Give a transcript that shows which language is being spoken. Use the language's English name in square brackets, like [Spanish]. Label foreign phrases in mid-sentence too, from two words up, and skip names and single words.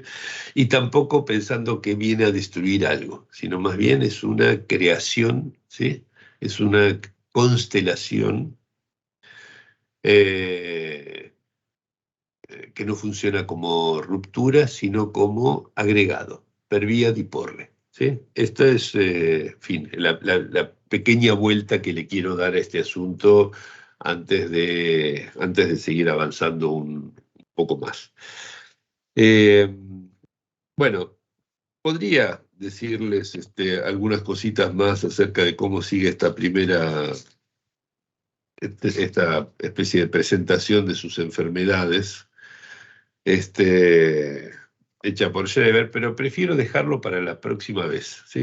[Spanish] Y tampoco pensando que viene a destruir algo, sino más bien es una creación, ¿sí? Es una constelación eh, que no funciona como ruptura, sino como agregado, [Italian] per vía di porre, [Spanish] ¿sí? Esta es, en fin, la pequeña vuelta que le quiero dar a este asunto antes de seguir avanzando un poco más. Eh, bueno, podría decirles algunas cositas más acerca de cómo sigue esta especie de presentación de sus enfermedades, este, hecha por Schreber, pero prefiero dejarlo para la próxima vez, ¿sí?